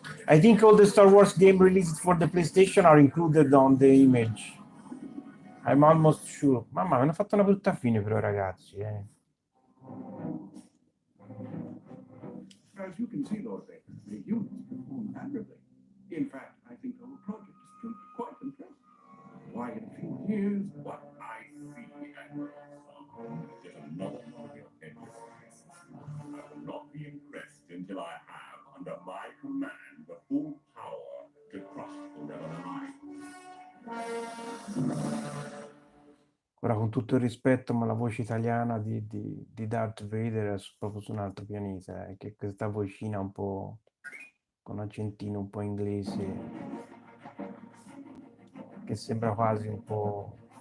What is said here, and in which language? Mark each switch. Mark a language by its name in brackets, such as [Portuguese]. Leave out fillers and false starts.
[English] I think all the Star Wars games released for the PlayStation are included on the image. I'm almost sure. [Italian] Mamma, mi hanno fatto una brutta fine però, ragazzi. [English] As you can see, Lord Vader, the units perform admirably. In fact, I think the whole project has proved quite impressive. Why it is what I see and Yet another target enterprise. I will not be impressed until I have under my command the full power to crush the Rebel Alliance. [Italian] Ora, con tutto il rispetto, ma la voce italiana di Darth Vader è proprio su un altro pianeta, che questa vocina un po' con accentino un po' inglese, che sembra quasi un po'...